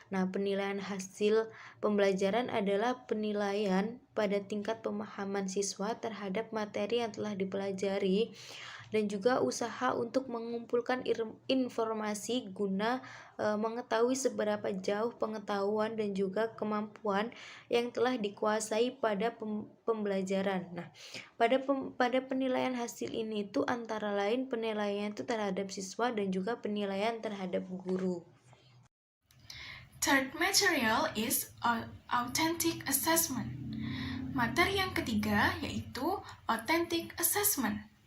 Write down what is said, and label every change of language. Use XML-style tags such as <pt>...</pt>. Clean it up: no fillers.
<id>Nah, penilaian hasil pembelajaran adalah penilaian pada tingkat pemahaman siswa terhadap materi yang telah dipelajari dan juga usaha untuk mengumpulkan informasi guna mengetahui seberapa jauh pengetahuan dan juga kemampuan yang telah dikuasai pada pembelajaran. Nah, pada penilaian hasil ini itu antara lain penilaian itu terhadap siswa dan juga penilaian terhadap guru.</id> <en>Third material is authentic assessment.</en> <id>Materi yang ketiga yaitu authentic assessment.</id>